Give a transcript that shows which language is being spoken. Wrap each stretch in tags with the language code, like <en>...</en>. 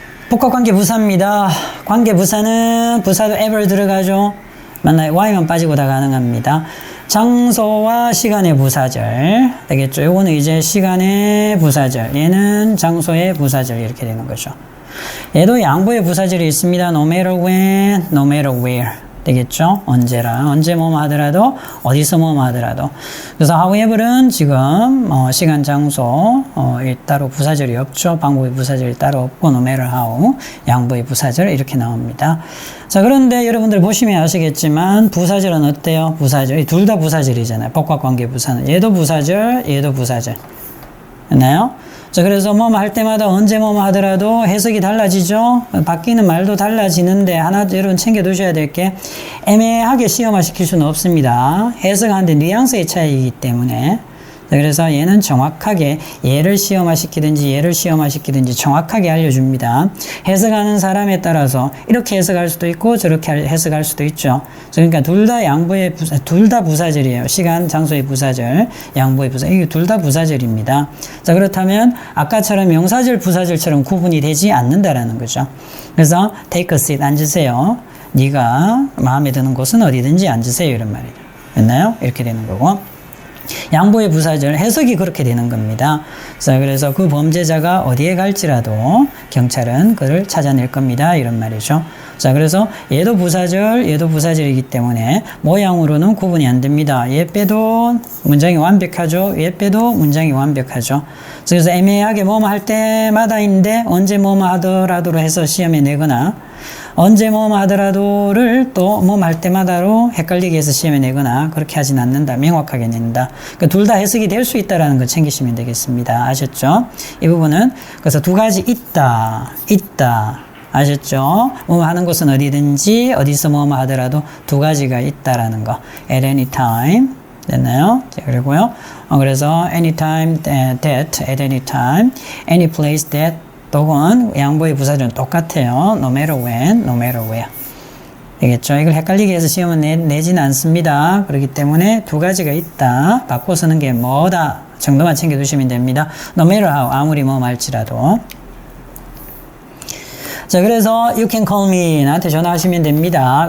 <ko>복합관계 부사입니다. 관계 부사는 부사도 ever 들어가죠. 맞나요? y만 빠지고 다 가능합니다. 장소와 시간의 부사절 되겠죠. 요거는 이제 시간의 부사절, 얘는 장소의 부사절 이렇게 되는 거죠. 얘도 양보의 부사절이 있습니다.</ko> <en>No matter when, no matter where</en> <ko>되겠죠. 언제라, 언제 뭐뭐 하더라도, 어디서 뭐뭐 하더라도. 그래서 however는 지금 시간, 장소 따로 부사절이 없죠. 방법의 부사절이 따로 없고</ko> <en>no matter how,</en> <ko>양보의 부사절 이렇게 나옵니다. 자, 그런데 여러분들 보시면 아시겠지만 부사절은 어때요? 부사절, 둘 다 부사절이잖아요. 복합관계 부사는 얘도 부사절, 얘도 부사절. 맞나요? 자, 그래서 뭐뭐 할 때마다 언제 뭐뭐 하더라도 해석이 달라지죠? 바뀌는 말도 달라지는데 하나 여러분 챙겨두셔야 될 게 애매하게 시험화 시킬 수는 없습니다. 해석하는데 뉘앙스의 차이이기 때문에. 자, 그래서 얘는 정확하게 얘를 시험화 시키든지 얘를 시험화 시키든지 정확하게 알려줍니다. 해석하는 사람에 따라서 이렇게 해석할 수도 있고 저렇게 해석할 수도 있죠. 그러니까 둘 다 양보의 둘 다 부사절이에요. 시간, 장소의 부사절, 양보의 부사절. 이게 둘 다 부사절입니다. 자, 그렇다면 아까처럼 명사절, 부사절처럼 구분이 되지 않는다라는 거죠. 그래서</ko> <en>take a seat,</en> <ko>앉으세요. 네가 마음에 드는 곳은 어디든지 앉으세요. 이런 말이에요. 됐나요? 이렇게 되는 거고. 양보의 부사절 해석이 그렇게 되는 겁니다. 자, 그래서 그 범죄자가 어디에 갈지라도 경찰은 그를 찾아낼 겁니다. 이런 말이죠. 자, 그래서 얘도 부사절, 얘도 부사절이기 때문에 모양으로는 구분이 안 됩니다. 얘 빼도 문장이 완벽하죠. 얘 빼도 문장이 완벽하죠. 그래서 애매하게 뭐뭐 할 때마다인데 언제 뭐뭐 하더라도 해서 시험에 내거나 언제 뭐뭐 하더라도를 또 뭐뭐 할 때마다로 헷갈리게 해서 시험에 내거나 그렇게 하진 않는다. 명확하게 낸다. 그러니까 둘 다 해석이 될 수 있다라는 걸 챙기시면 되겠습니다. 아셨죠? 이 부분은 그래서 두 가지 있다. 아셨죠? 뭐뭐 하는 곳은 어디든지 어디서 뭐뭐 하더라도 두 가지가 있다라는 거.</ko> <en>At any time.</en> <ko>됐나요? 자, 그리고요. 그래서</ko> <en>anytime that, at any time, any place that</en> <ko>또는 양보의 부사절은 똑같아요.</ko> <en>No matter when, no matter where.</en> <ko>되겠죠? 이걸 헷갈리게 해서 시험은 내지는 않습니다. 그렇기 때문에 두 가지가 있다. 바꿔 쓰는 게 뭐다 정도만 챙겨두시면 됩니다.</ko> <en>No matter how,</en> <ko>아무리 뭐 말지라도. 자, 그래서</ko> <en>you can call me,</en> <ko>나한테 전화하시면 됩니다.</ko>